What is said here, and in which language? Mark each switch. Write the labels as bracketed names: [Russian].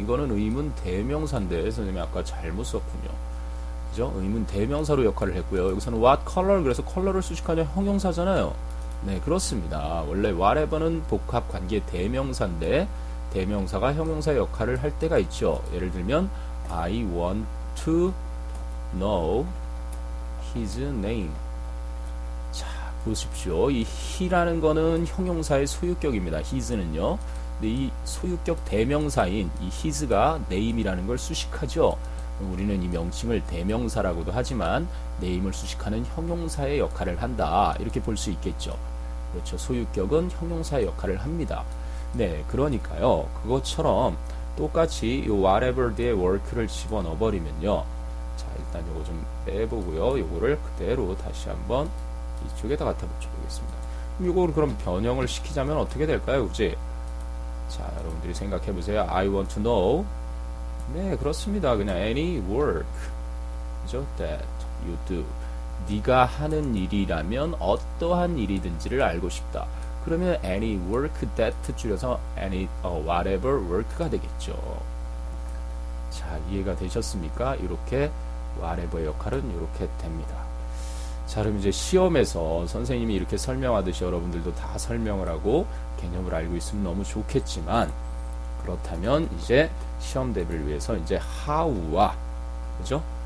[Korean] 이거는 의문 대명사인데 선생님이 아까 잘못 썼군요. 그죠? 의문 대명사로 역할을 했고요. 여기서는 what color 그래서 컬러를 수식하는 형용사잖아요. 네, 그렇습니다. 원래 whatever는 복합 관계 대명사인데 대명사가 형용사 역할을 할 때가 있죠. 예를 들면 [English] I want to know his name. [Korean] 자, 보십시오. 이 he라는 거는 형용사의 소유격입니다. his는요. 근데 이 소유격 대명사인 이 his가 name이라는 걸 수식하죠. 우리는 이 명칭을 대명사라고도 하지만 name을 수식하는 형용사의 역할을 한다. 이렇게 볼 수 있겠죠. 그렇죠. 소유격은 형용사의 역할을 합니다. 네, 그러니까요. 그것처럼 똑같이 이 whatever 뒤에 work를 집어넣어 버리면요. 자, 일단 요거 좀 빼보고요. 요거를 그대로 다시 한번 이쪽에다 갖다 붙여보겠습니다. 요거를 그럼 변형을 시키자면 어떻게 될까요? 그지? 자, 여러분들이 생각해 보세요. [English] I want to know. [Korean] 네, 그렇습니다. 그냥 [English] any work. [Korean] 그죠? [English] That you do. [Korean] 네가 하는 일이라면 어떠한 일이든지를 알고 싶다. 그러면 [English] any work that [Korean] 줄여서 [English] any whatever work가 되겠죠. [Korean] 자, 이해가 되셨습니까? 이렇게 whatever의 역할은 이렇게 됩니다. 자, 그럼 이제 시험에서 선생님이 이렇게 설명하듯이 여러분들도 다 설명을 하고 개념을 알고 있으면 너무 좋겠지만 그렇다면 이제 시험 대비를 위해서 이제 how와 그죠?